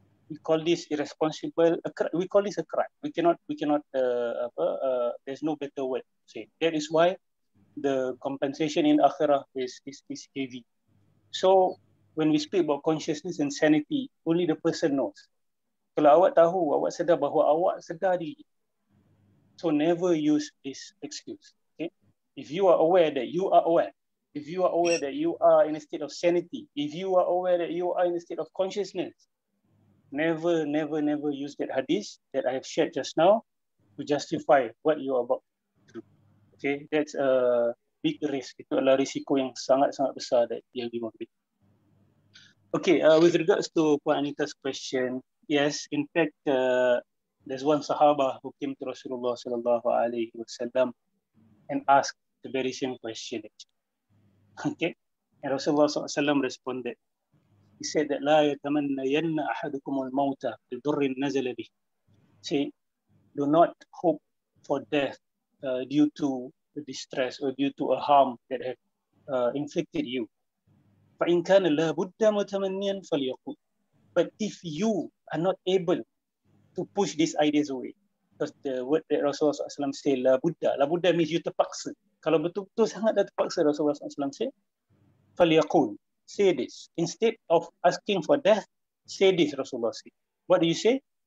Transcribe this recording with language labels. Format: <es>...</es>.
<en>We call this irresponsible. We call this a crime. We cannot. There's no better word to say. That is why the compensation in akhirah is heavy. So when we speak about consciousness and sanity, only the person knows.</en> <ms>Kalau awak tahu, awak sedar bahawa awak sedar diri.</ms> <en>So never use this excuse. Okay? If you are aware that you are aware, if you are aware that you are in a state of sanity, if you are aware that you are in a state of consciousness, never use that hadith that I have shared just now to justify what you are about to do. Okay, that's a big risk.</en> <ms>Itu adalah risiko yang sangat-sangat besar that yang diambil.</ms> <en>Okay, with regards to Puan Anita's question, yes, in fact, there's one Sahaba who came to Rasulullah sallallahu alaihi wasallam and asked the very same question. Okay, and Rasulullah sallallahu alaihi wasallam responded. He said that</en> <ar>لا يتمنين أحدكم الموت لضر نزل به.</ar> <en>Say, do not hope for death due to distress or due to a harm that have inflicted you.</en> <ar>فإن كان لا بد متمنيا فليقول.</ar> <en>But if you are not able to push these ideas away, because the word that Rasulullah SAW say la buddha means you terpaksa.</en> <ms>Kalau betul-betul sangat dah terpaksa, Rasulullah SAW say فليقول.</ms> <en>Say this. Instead of asking for death, say this, Rasulullah said. What do you say?</en>